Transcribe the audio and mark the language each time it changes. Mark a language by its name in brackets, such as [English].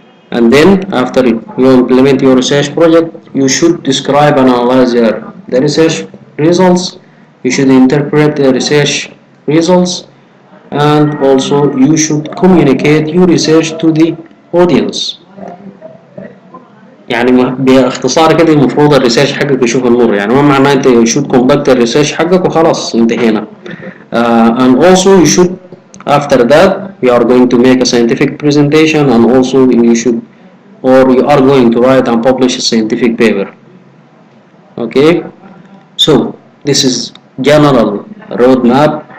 [English] And then after you implement your research project, you should describe and analyze the research results. You should interpret the research results, and also you should communicate your research to the audience. [Arabic] يعني باختصار كده المفروض الريسيرش حقك يشوف النور. يعني ما معناه انت [English] you should conduct [Arabic] الريسيرش حقك وخلاص انتهينا. [English] And also you should, after that, you are going to make a scientific presentation, and also you are going to write and publish a scientific paper. Okay, so this is general roadmap